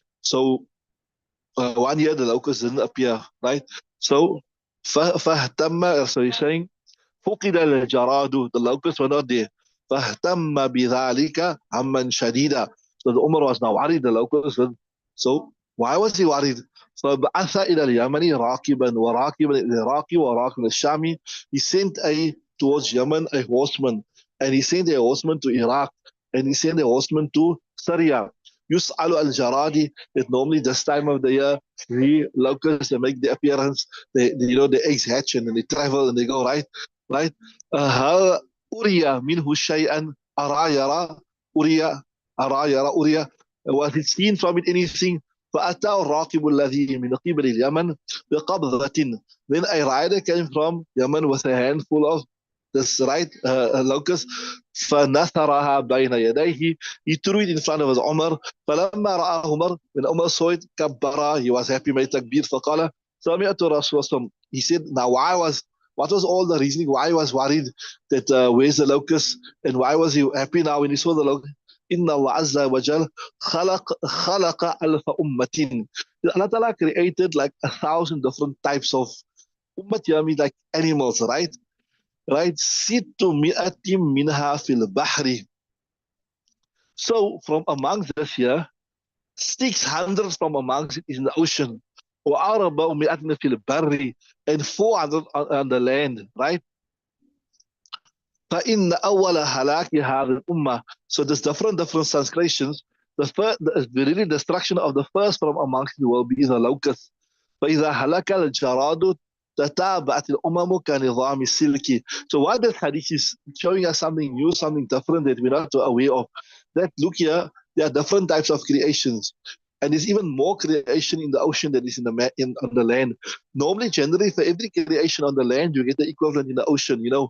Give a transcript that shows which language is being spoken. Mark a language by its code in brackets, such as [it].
[en] So 1 year the locusts didn't appear, right? So so he's saying [ar] فقد الجراد, [en] the locusts were not there. [ar] فاهتم بذلك هما شديدا. [en] So the Umar was now worried, the locusts. So why was he worried? [ar] فبعث إلى اليمن راكبا وراكبا العراق وراكبا الشامي. [en] He sent towards Yemen a horseman, and he sent a horseman to Iraq, and he sent a horseman to Syria. [ar] يسأل الجراد, [en] that normally this time of the year the locusts, they make their appearance, the eggs hatch and then they travel and they go, right. [ar] هل أري منه شيئا أرى يرى أرى [en] was he seen from it anything. [ar] فأتى الراكب الذي من قبل اليمن بقبضة. [en] Then a rider came from Yemen with a handful of this locust. [ar] فنثرها بين يديه, [en] he threw it in front of his Umar. [ar] فلما رأى عمر, [en] when Umar saw it, [ar] كبر, [en] he was happy, made takbir. [ar] فقال سمعت رسول الله. [en] He said, now what was all the reasoning why he was worried that where's the locust, and why was he happy now when he saw the locust? [ar] إن الله عز وجل خلق ألف أمة. [en] Allah Ta'ala created like 1,000 different types of ummat, like animals, right? [ar] ست مئة منها في البحر. [en] So from amongst this here, 600 from amongst it is in the ocean. [ar] وأربعمائة في البر, [en] and 400 on the land, right? [ar] فإن أول هلاك هذه الأمة. [en] So there's different translations. The really destruction of the first from amongst it will be the locust. [ar] فإذا هلك الجراد تتابعت الأمم كنظام السلك. [en] So what this hadith is showing us something new, something different that we're not aware of. That look here, there are different types of creations. And there's even more creation in the ocean than is on the land. Normally, generally, for every creation on the land, you get the equivalent in the ocean.